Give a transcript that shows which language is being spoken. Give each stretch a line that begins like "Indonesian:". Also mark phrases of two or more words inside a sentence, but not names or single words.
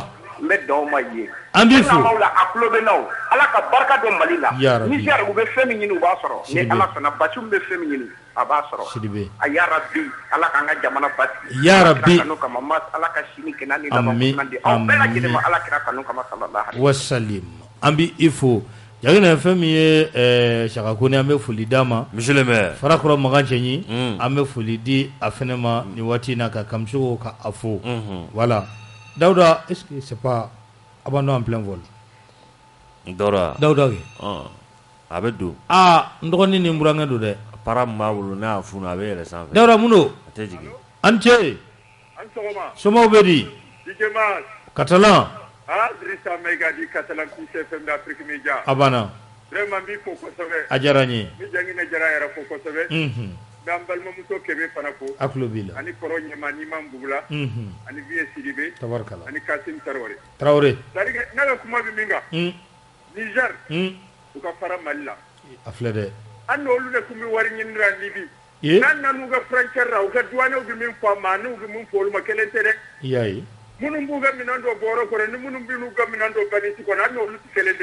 Bambara: N bɛ dɔn ma ye. An b'i fo. Chaque n'a m'aw la a tulo bɛ n'aw. Ala ka barika don Mali la. Yarabi. Niger u bɛ fɛn min ɲini u b'a sɔrɔ. Ni Ala sɔnna Bassum bɛ fɛn min ɲini a b'a sɔrɔ. Sidibe. A yarabi Ala k'an ka jamana basigi. Yarabi. Kanu kama Mas Ala ka sini kɛnɛ ni laban kunnandi. Aw bɛɛ lajɛlen ma Ala kira kanu kama
Arabic: صلى الله عليه
Bambara: wasallam. An b'i fo. Jagina fɛn min ye Saka Kone an bɛ foli d'a ma.
French: Monsieur le maire.
Bambara: Farakɔrɔ Makan Cɛnyi. An bɛ foli di a fɛnɛ ma nin waati in na ka Kamisogo ka a fo. Voilà. Dawuda,
French: est-ce que c'est pas abandon en plein vol?
Bambara: Dawuda kɛ. A bɛ don. N dɔgɔnin ni n burankɛ don dɛ. Para min b'a bolo n'a y'a funu a bɛ yɛlɛ sanfɛ. Dawuda mun don? A tɛ jigin. An ce. An sɔgɔma. Somɔgɔw bɛ di? DJ Mas. Catalan. Drissa Maïga di Catalan PCFM d'Afrique Media. A banna. Vraiment n b'i fo kosɛbɛ. A diyara n ye. N bɛ Jɛnginɛ Jara yɛrɛ fo kosɛbɛ. N bɛ an balimamuso Kebe fana fo. A tulo b'i la. Ani kɔrɔ ɲɛma Niman Bugula. Ani Vieux Sidibe. Tabarikala. Ani Kasim Tarawele.
French: C'est-à-dire
Bambara: que ne ka kuma bɛ min kan. Niger. U ka fara Mali la. A filɛ dɛ. An n'olu de tun bɛ wari ɲinira Libi. N'an nan'u ka frontière la u ka douaniers bɛ min fɔ a ma n'u bɛ min fɔ olu ma kelen tɛ dɛ. I y'a ye. Minnu b'u ka minɛn dɔ bɔrɔ kɔrɔ ni minnu b'u ka minɛn dɔ valise kɔnɔ an n'olu tɛ kelen dɛ.